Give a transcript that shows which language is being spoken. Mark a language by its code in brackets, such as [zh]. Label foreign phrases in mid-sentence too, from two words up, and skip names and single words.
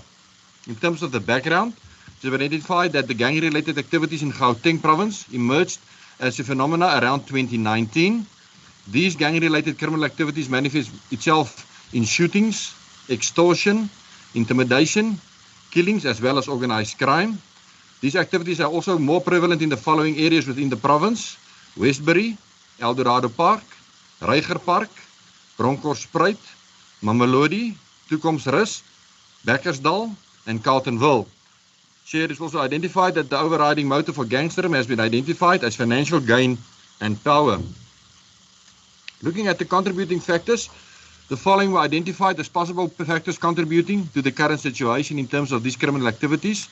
[en] In terms of the background, it is identified that the gang-related activities in Gauteng province emerged as a phenomena around 2019. These gang-related criminal activities manifest itself in shootings, extortion, intimidation, killings, as well as organized crime. These activities are also more prevalent in the following areas within the province: Westbury, Eldorado Park, Reiger Park, Bronkhorstspruit, MAMELODI, Toekomsrus, Bekkersdal, and Carltonville. Chair, it is also identified that the overriding motive for gangsterism has been identified as financial gain and power. Looking at the contributing factors, the following were identified as possible factors contributing to the current situation in terms of these criminal activities.